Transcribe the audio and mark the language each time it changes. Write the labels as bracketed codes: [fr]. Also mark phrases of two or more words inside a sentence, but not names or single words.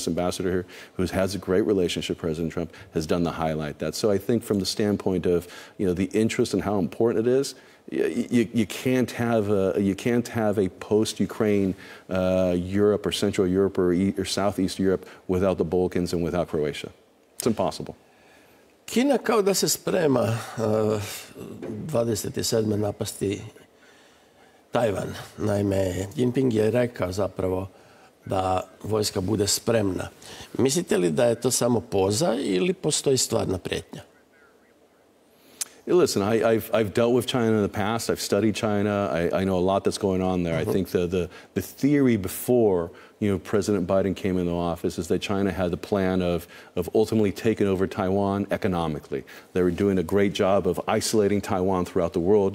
[en] ambassador here, who has a great relationship with President Trump, has done the highlight that. So I think from the standpoint of, you know, the interest and how important it is, you can't have a post-Ukraine Europe or Central Europe or Southeast Europe without the Balkans and without Croatia. It's impossible. [hr] Kina kao da se sprema 27. napasti Tajvan. Naime, Jinping je rekao zapravo da vojska bude spremna. Mislite li da je to samo poza ili postoji stvarna prijetnja? [en] Listen, I've dealt with China in the past. I've studied China. I know a lot that's going on there. I think the theory before, you know, President Biden came into office is that China had the plan of ultimately taking over Taiwan economically. They were doing a great job of isolating Taiwan throughout the world.